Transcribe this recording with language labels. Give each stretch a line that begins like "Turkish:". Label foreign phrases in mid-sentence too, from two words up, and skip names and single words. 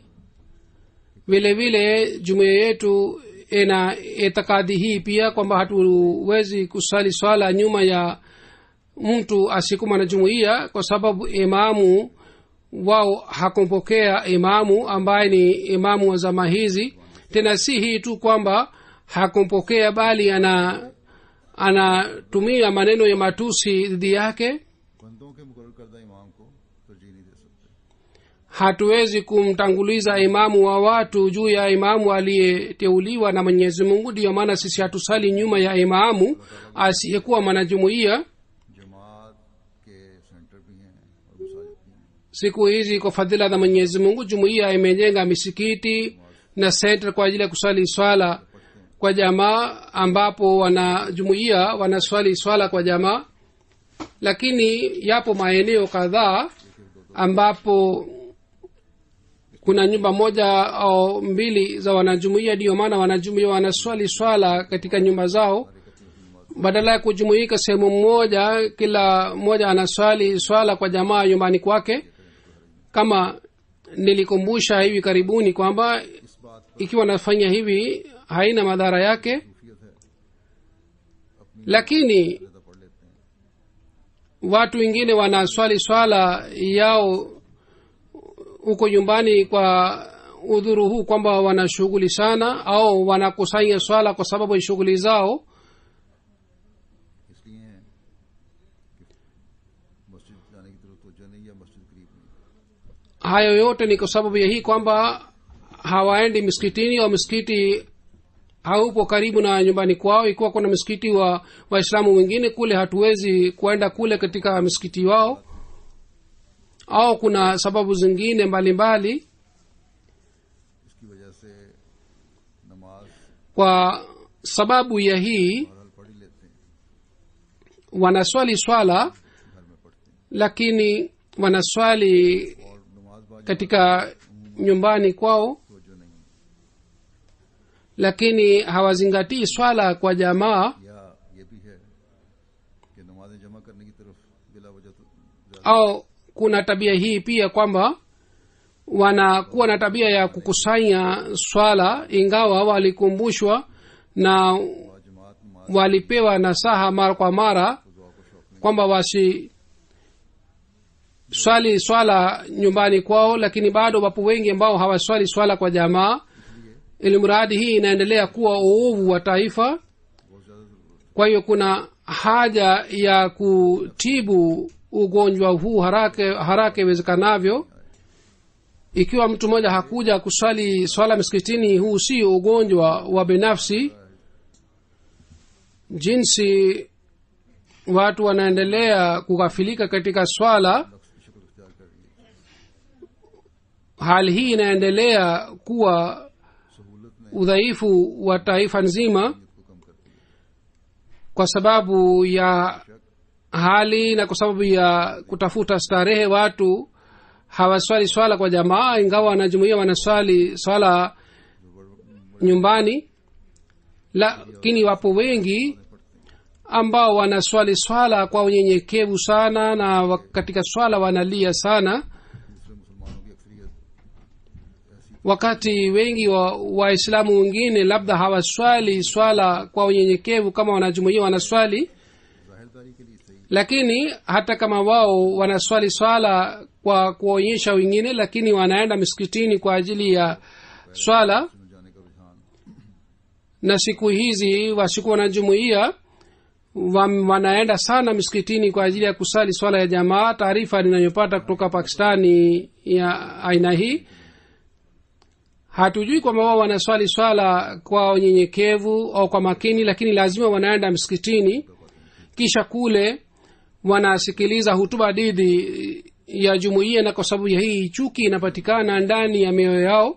Swahili: Vile vile jumuiya yetu ina itikadi hii pia kwamba hatuwezi kusali swala nyuma ya mtu asiyekuwa na jumuiya, kwa sababu imamu wao hakumpokea imamu ambaye ni imamu wa zama hizi. Tena si hii tu kwamba hakumpokea, bali anatumia maneno ya matusi dhidi yake.
Urdu: بندوں کے مقرر کردہ امام کو ترجیح نہیں دے سکتے.
Swahili: Hatuwezi kumtanguliza imamu wa watu juu ya imamu aliyeteuliwa na Mwenyezi Mungu. Ndiyo maana sisi hatusali nyuma ya imamu asiyekuwa mwanajumuiya.
Urdu: جماعت کے سینٹر بھی ہیں اور مساجد بھی ہیں.
Swahili: Siku hizi kwa fadhila za Mwenyezi Mungu jumuiya imejenga misikiti na center kwa ajili ya kusali swala kwa jamaa, ambapo wanajumuiya wanaswali swala kwa jamaa. Lakini yapo maeneo kadhaa ambapo kuna nyumba moja au mbili za wanajumuiya, ndiyo maana wanajumuiya wanaswali swala katika nyumba zao. Badala ya kujumuika sehemu moja, kila mmoja anaswali swala kwa jamaa nyumbani kwake. Kama nilikumbusha hivi karibuni kwamba
Urdu: اس بات
Swahili: ikiwa nafanya hivi haina madhara yake,
Urdu: پر ہے
Swahili: lakini
Urdu: زیادہ پڑھ لیتے ہیں.
Swahili: watu wengine wanaswali swala yao huko nyumbani kwa udhuru huu kwamba wana shughuli sana, au wanakusanya swala kwa sababu ya shughuli zao.
Urdu: اس لیے ہیں کہ مسجد جانے کی طرف توجہ نہیں یا مسجد قریب نہیں.
Swahili: Hayo yote ni kwa sababu ya hii kwamba hawaendi misikitini, au misikiti haupo karibu na nyumbani kwao. Ikiwa kuna msikiti wa Waislamu wengine kule, hatuwezi kuenda kule katika msikiti wao, au kuna sababu zingine mbalimbali.
Urdu: اس کی وجہ سے نماز
Swahili: Kwa sababu ya hii
Urdu: بہرحال پڑھ ہی لیتے ہیں,
Swahili: wanaswali swala,
Urdu: گھر میں پڑھتے ہیں
Swahili: lakini wanaswali
Urdu: اور نماز بعض
Swahili: katika nyumbani kwao,
Urdu: توجہ نہیں
Swahili: lakini hawazingatii swala kwa jamaa.
Urdu: یا یہ بھی ہے کہ نمازیں جمع کرنے کی طرف بلا وجہ تو زیادہ
Swahili: Au kuna tabia hii pia kwamba wanakuwa na tabia ya kukusanya swala, ingawa walikumbushwa na
Urdu: جماعت نماز
Swahili: walipewa nasaha mara kwa mara
Urdu: دعا کو شوق
Swahili: kwamba wasi swali swala nyumbani kwao, lakini bado wapo wengi ambao hawaswali swala kwa jamaa. Ili mradi hii inaendelea kuwa uovu wa taifa.
Urdu: بہت زیادہ ضرورت
Swahili: Kwa hiyo kuna haja ya kutibu ugonjwa huu haraka iwezekanavyo. Ikiwa mtu mmoja hakuja kuswali swala msikitini, huu si ugonjwa wa binafsi. Jinsi watu wanaendelea kughafilika katika swala,
Urdu: نفس کی شکل اختیار کر لی,
Swahili: hali hii inaendelea kuwa
Urdu: سہولت نے
Swahili: udhaifu wa taifa nzima,
Urdu: نیت کو کم کر دیا.
Swahili: kwa sababu ya hali na kwa sababu ya kutafuta starehe. Watu hawaswali swala kwa jamaa, ingawa wanajumuia wanaswali swala nyumbani, lakini wapo wengi ambao wanaswali swala kwa unyenyekevu sana, na katika swala wanalia sana.
Urdu: دوسرے مسلمانوں کی اکثریت ایسی
Swahili: wakati wengi wa waislamu wengine labda hawaswali swala kwa unyenyekevu kama wanajumuia wanaswali,
Urdu: ظاہرداری کے لیے صحیح
Swahili: lakini hata kama wao wanaswali swala kwa kuonyesha wengine, lakini wanaenda misikitini kwa ajili ya swala.
Urdu: میں جانے کا رجحان
Swahili: Na siku hizi wasiku wanajumuia wanaenda sana misikitini kwa ajili ya kusali swala ya jamaa. Taarifa ninayopata kutoka Pakistani ya aina hii, hatujui kwamba wao wanaswali swala kwa unyenyekevu au kwa makini, lakini lazima wanaenda msikitini, kisha kule wanasikiliza hutuba dhidi ya jumuiya, na kwa sababu ya hii chuki inapatikana ndani ya mioyo yao.